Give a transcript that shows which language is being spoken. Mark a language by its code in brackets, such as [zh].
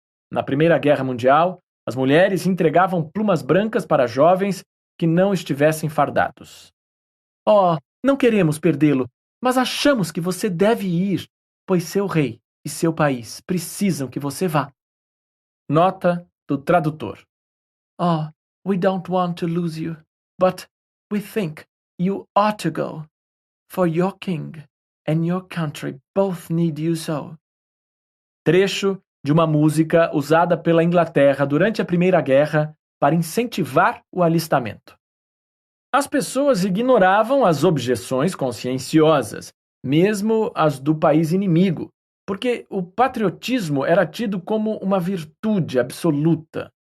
[pt] Na Primeira Guerra Mundial, as mulheres entregavam plumas brancas para jovens que não estivessem fardados. Oh, não queremos perdê-lo, mas achamos que você deve ir, pois seu rei e seu país precisam que você vá. Nota do tradutor. [en] Oh, we don't want to lose you, but we think you ought to go, for your king and your country both need you so. [pt] Trecho de uma música usada pela Inglaterra durante a Primeira Guerra para incentivar o alistamento. As pessoas ignoravam as objeções conscienciosas, mesmo as do país inimigo, porque o patriotismo era tido como uma virtude absoluta.